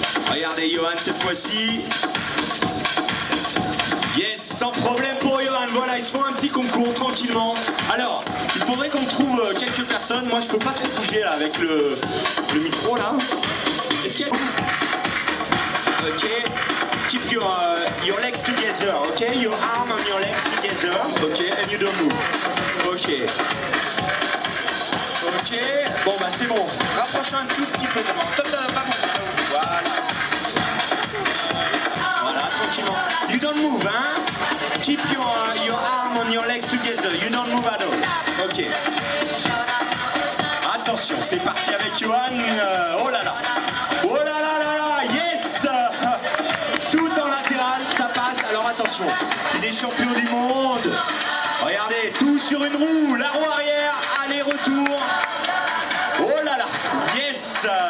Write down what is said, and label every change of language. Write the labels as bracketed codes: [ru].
[fr] Regardez Johan cette fois-ci. Yes, sans problème pour Johan, voilà, ils se font un petit concours tranquillement. Alors, il faudrait qu'on trouve quelques personnes, moi je peux pas trop bouger là avec le micro là. Est-ce qu'il y a... [en] Ok, keep your legs together, ok, your arm and your legs together, ok, and you don't move. Ok. [fr] Ok, bon bah c'est bon, rapproche un tout petit peu devant, top, pas bon, voilà. Voilà, tranquillement. [en] You don't move, [fr] hein? [en] Keep your arm on your legs together. You don't move at all. Ok. [fr] Attention, c'est parti avec Johan. Oh là là. Oh là là là là. Yes. Tout en latéral, ça passe. Alors attention, il est champion du monde. Regardez, tout sur une roue. La roue arrière, aller-retour. Oh là là. Yes.